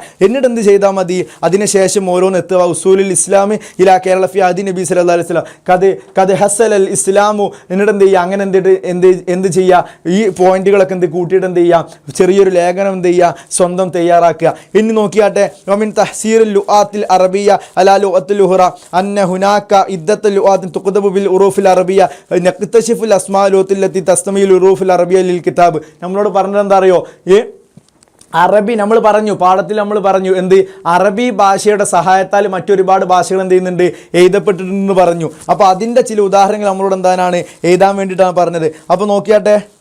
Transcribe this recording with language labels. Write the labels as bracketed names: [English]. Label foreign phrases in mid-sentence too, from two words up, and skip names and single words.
[Malayalam] എന്നിട്ട് എന്ത് ചെയ്താൽ മതി, അതിനുശേഷം ഓരോന്ന് എത്തുക. [Arabic] وصول الإسلام إلى كيرلا في عهد النبي صلى الله عليه وسلم قد حصل الإسلام, [Malayalam] എന്നിട്ട് എന്ത് ചെയ്യുക, അങ്ങനെ എന്ത് ചെയ്യുക, ഈ പോയിന്റുകളൊക്കെ കൂട്ടിയിട്ട് എന്ത് ചെയ്യുക, ചെറിയൊരു ലേഖനം എന്ത് ചെയ്യുക, സ്വന്തം തയ്യാറാക്കുക. ഇനി നോക്കിയാട്ടെ, [Arabic] ومن تحسير اللغات العربية على اللغات الأخرى أن هناك عدة لغات تكتب بالحروف العربية نكتشف الأسماء التي تستعمل الحروف العربية للكتاب. [Malayalam] നമ്മളോട് പറഞ്ഞത് എന്താ അറിയോ, അറബി നമ്മൾ പറഞ്ഞു, പാഠത്തിൽ നമ്മൾ പറഞ്ഞു എന്ത്, അറബി ഭാഷയുടെ സഹായത്താൽ മറ്റൊരുപാട് ഭാഷകൾ എന്ത് ചെയ്യുന്നുണ്ട്, എഴുതപ്പെട്ടിട്ടുണ്ടെന്ന് പറഞ്ഞു. അപ്പോൾ അതിൻ്റെ ചില ഉദാഹരണങ്ങൾ നമ്മളോട് എന്താണ് എഴുതാൻ വേണ്ടിയിട്ടാണ് പറഞ്ഞത്. അപ്പോൾ നോക്കിയാട്ടെ,